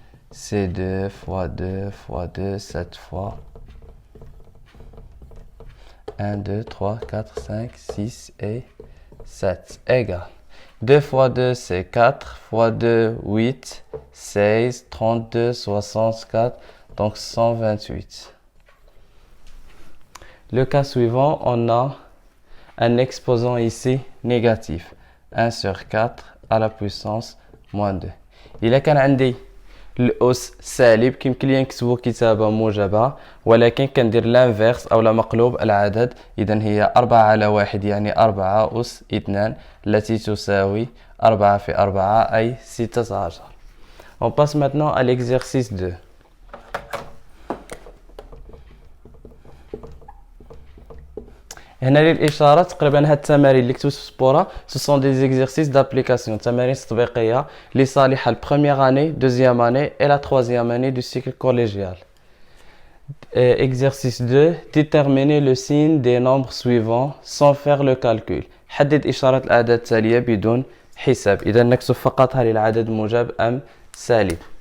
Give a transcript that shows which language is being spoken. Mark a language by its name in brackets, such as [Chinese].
[French] C'est 2 fois 2 fois 2, 7 fois 1, 2, 3, 4, 5, 6 et 7 égale 2 fois 2 c'est 4 fois 2 8 16 32 64 donc 128. Le cas suivant, on a un exposant ici négatif 1 sur 4 à la puissance moins 2. [Arabic] إذا كان عندي الأس سالب كيمكن لي نكتبو كتابة موجبة، ولكن كندير لانفيرس أو لا مقلوب العدد. إذن هي 4 على 1 يعني 4 أس 2 التي تساوي 4 في 4 أي 16. [French] On passe maintenant à l'exercice 2. [Arabic] هنا للإشارة تقريبا هاد التمارين اللي كتبت في السبورة [French] ce sont des exercices d'application، [Arabic] تمارين تطبيقية اللي صالحة للبروميير اني، دوزيام اني [French] et la troisième année du cycle collégial. Exercice 2. Déterminer le signe des nombres suivants sans faire le calcul. [Arabic] حدد إشارة الأعداد التالية بدون حساب. إذا نكتب فقط هل العدد موجب أم سالب.